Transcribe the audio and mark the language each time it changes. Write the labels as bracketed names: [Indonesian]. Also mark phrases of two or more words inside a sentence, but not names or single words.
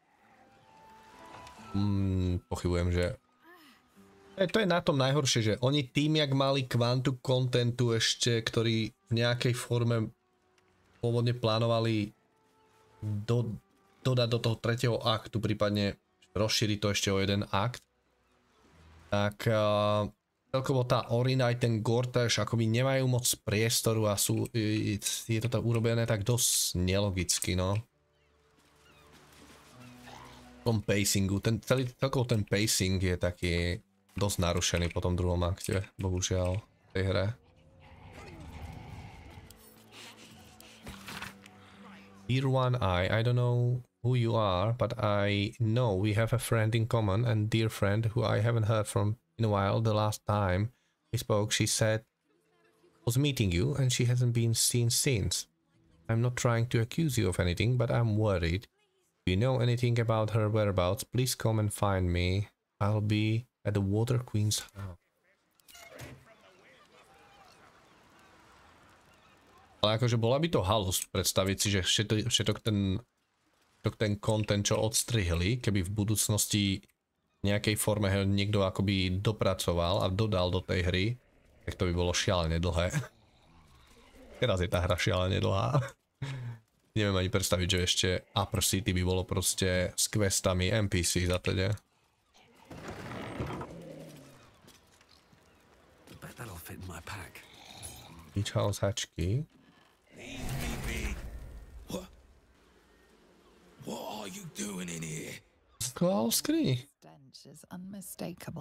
[Slovak] Pochybujem, že to je na tom najhoršie, že oni tým, jak mali kvantu kontentu ešte, ktorý v nejakej forme pôvodne plánovali dodať do toho tretieho aktu, prípadne rozšíriť to ešte o jeden akt, tak celkovo tá Orina aj ten Gortaš akoby nemajú moc priestoru a je to urobené tak dosť nelogicky, no. V tom pacingu, celkovo ten pacing je taký dosť narušený po tom druhom akte, bohužiaľ, v tej hre. [English] Dear One Eye, I don't know who you are, but I know we have a friend in common, and dear friend who I haven't heard from in a while. The last time we spoke, she said was meeting you, and she hasn't been seen since. I'm not trying to accuse you of anything, but I'm worried. If you know anything about her whereabouts, please come and find me. I'll be at the Water Queen's house. [Slovak] Ale akože bola by to halus predstaviť si, že všetok ten content, čo odstrihli, keby v budúcnosti v nejakej forme niekto akoby dopracoval a dodal do tej hry, tak to by bolo šialené dlhé. Teraz je tá hra šialené dlhá. Neviem ani predstaviť, že ešte Upper City by bolo proste s questami, NPC za teda. [English] Beach house hačky. What are you doing in here? Stench is unmistakable.